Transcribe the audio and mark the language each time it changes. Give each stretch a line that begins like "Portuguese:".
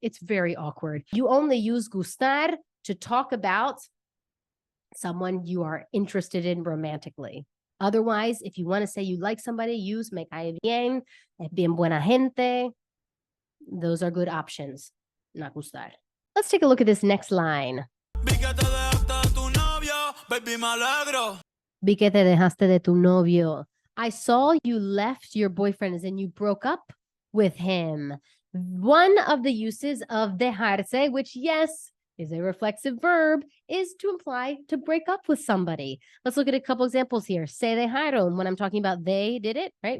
English: It's very awkward. You only use gustar to talk about someone you are interested in romantically. Otherwise, if you want to say you like somebody, use
Spanish: me cae bien, es bien buena gente.
English: Those are good options, not gustar. Let's take a look at this next line.
Spanish: Vi que te dejaste de tu novio, baby, me alegro. Vi que te dejaste de tu novio.
English: I saw you left your boyfriend, as in you broke up with him. One of the uses of dejarse, which, yes, is a reflexive verb is to imply to break up with somebody. Let's look at a couple examples here.
Spanish: Se dejaron,
English: when I'm talking about they did it, right?